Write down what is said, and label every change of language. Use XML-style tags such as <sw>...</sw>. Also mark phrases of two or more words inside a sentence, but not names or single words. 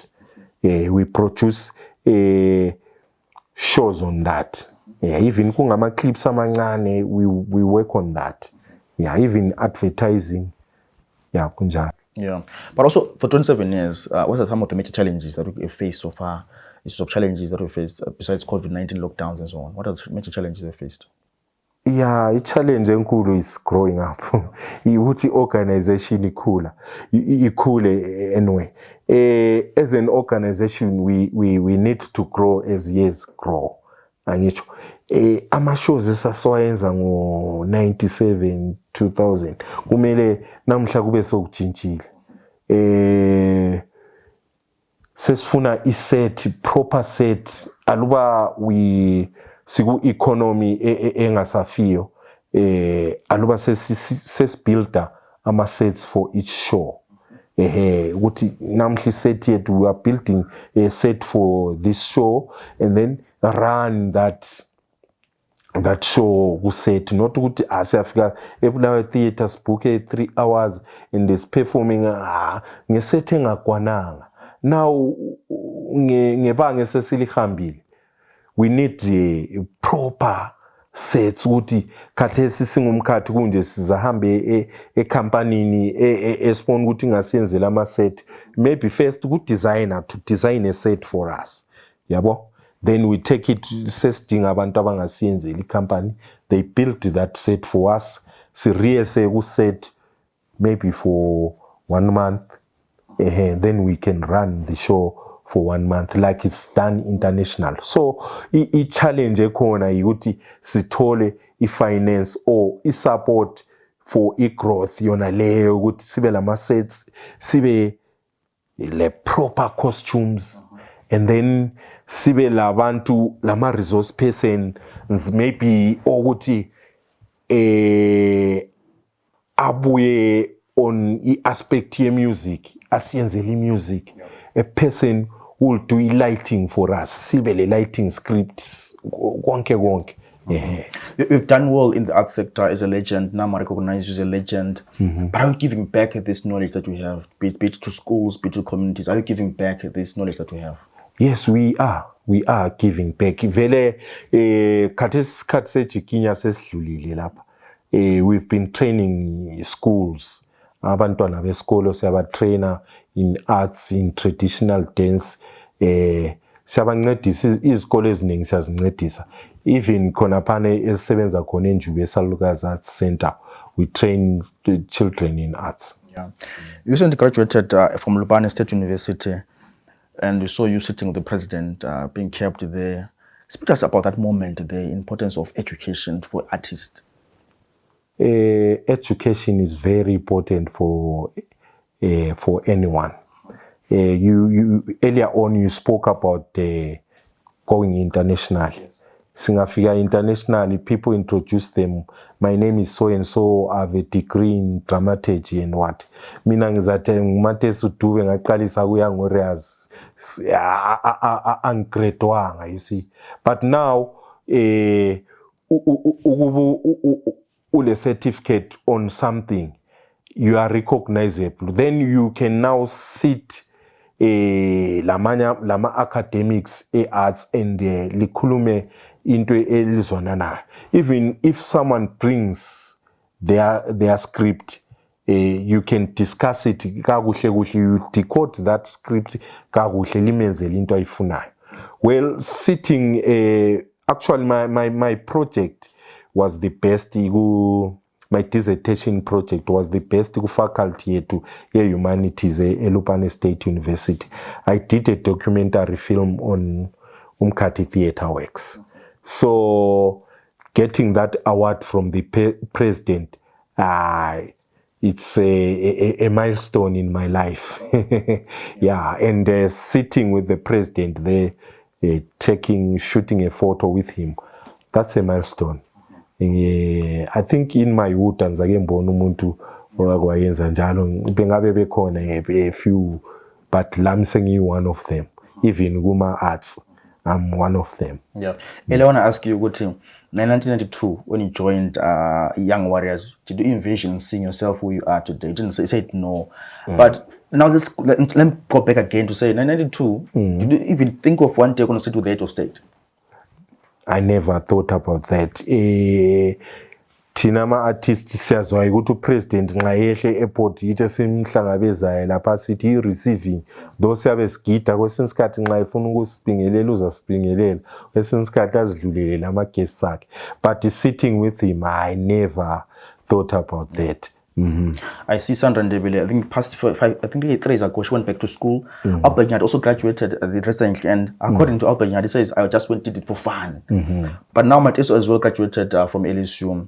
<en>We produce shows on that. Yeah, even</en> <nd>kungama clips amancane,</nd> <en>we work on that. Yeah, even advertising. Yeah, kunjalo. Yeah, but also for 27 years, what are some of the major challenges that we faced so far? Issues of challenges that we faced besides COVID-19 lockdowns and so on. What are the major challenges we faced? Yeah, a challenge enkulu is growing up.</en> <nd>Ukuthi organization ikhule anyway.</nd> <en>As an organization, we need to grow as years grow.</en> <nd>Angitsho. Ama shows esasiwayenza ngo 97 2000 kumele namhla kube sokujintshile. Sesifuna iset,</nd> <en>proper set,</en> <nd>aluba siku economy engasafiyo, aluba sesibuilda ama sets</nd> <en>for each show.</en> <nd>Ukuthi namhla set yethu,</nd> <en>we are building a set for this show and then run that show kuset, not</en> <nd>ukuthi asiyafika eBulawayo</nd> <en>theater book 3 hours and is performing</en> <nd>ngeset engakwananga. Now ngebanga sesilihambile,</nd> <en>we need proper sets</en> <nd>ukuthi khathesi singumkhathi kunje sizahambe ecompanyini esibona ukuthi ngasiyenzela ama set,</nd> <en>maybe first ku designer to design a set for us, yabo. Then we take it,</en> <nd>sesidinga abantu abangasiyenzela company,</nd> <en>they build that set for us,</en> <nd>siriyese ku set</nd> <en>maybe for 1 month, then we can run the show for 1 month like it's done international.</en> <nd>So i-challenge ekhona ukuthi sithole i-finance or i-support for i-growth yona leyo, ukuthi sibe lama sets, sibe le</nd> <en>proper costumes, and then</en> <nd>sibe labantu lama</nd> <en>resource persons maybe</en> <nd>ukuthi abuye on i-aspect ye music, asiyenzele music,</nd> <en>a person will do lighting for us,</en> <nd>sibe le lighting scripts konke.</nd> <en>You've done well in the art sector as a legend. Now I recognize you as a legend. But are you giving back this knowledge that you have, be it to schools, be it to communities? Are you giving back this knowledge that you have? Yes, we are. We are giving back.</en> <nd>Vele khathi sejikinya sesidlulile lapha.</nd> <en>We've been training schools.</en> <nd>Abantwana besikolo siyabatrainer in arts, in traditional dance. Siyabancedisa izikole eziningi siyazincedisa.</nd> <en>Even</en> <nd>khona phane esisebenza khona eNjube</nd> <en>Salukazi Arts Center, we train the children in arts. Yeah. You recently graduated from Lubani State University, and we saw you sitting with the president, being kept there. Speak to us about that moment, the importance of education for artists. Education is very important for anyone. You earlier on you spoke about going international. Singafika internationally, people introduce them. My name is so and so. I have a degree in dramaturgy and what.</en> <nd>Mina ngizathi nguMatesu uDube ngaqalisa kuya ngoReas. Angigradwanga,</nd> <en>you see. But now ule certificate on something, you are recognizable. Then you can now sit lama academics arts and</en> <nd>likhulume into elizonana.</nd> <en>Even if someone brings their script, you can discuss it kakuhle, you decode that script kakuhle</en> <nd>limenzele into ayifunayo.</nd> <en>Well, sitting actually my project was the best. My dissertation project was the best faculty to humanities at Lupane State University. I did a documentary film on Umkati Theatre Works. So getting that award from the president, it's a milestone in my life. Yeah, and sitting with the president there, shooting a photo with him, that's a milestone. I think in my youth</en> <nd>angizake ngibona umuntu owakwayenza njalo, bengabe bekhona</nd> <en>a few, but lami sengiyi-one of them. Even kuma-arts, I'm one of them. Yeah. I want to ask you, in 1992, when you joined Young Warriors, did you envision seeing yourself who you are today? You didn't say, you said no. But now let me go back again to say, in 1992, did you even think of one day you're going to sit with the head of state? I never thought about that.</en> <nd>Thina ama-artists siyazwayo ukuthi upresident nxa yehle e-airport yithi esimhlangabezayo lapha sithi i-receiving, though siyabe sigida kwesinye isikhathi nxa efuna ukusibingelela uzasibingelela, kwesinye isikhathi azidlulele ama-guests akhe.</nd> <en>But sitting with him, I never thought about that. I see Sandra Ndebele, I think past 3 years ago, she went back to school. Albert Nyati also graduated recently, and according to Albert Nyati, he says, I just did it for fun. But now Mateso as well graduated from LSU.</en>